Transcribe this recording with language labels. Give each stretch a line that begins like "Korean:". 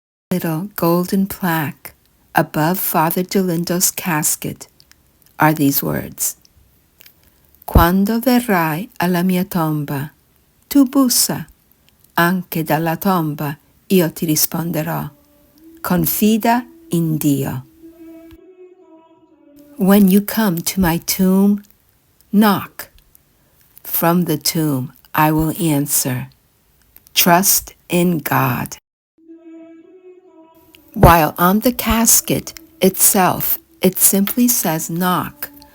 English: Little golden plaque above Father Dolindo's casket are these words.
Italian: Quando verrai alla mia tomba, tu bussa, anche dalla tomba io ti risponderò. Confida in Dio.
English: When you come to my tomb, knock. From the tomb I will answer. Trust in God. While on the casket itself, it simply says knock.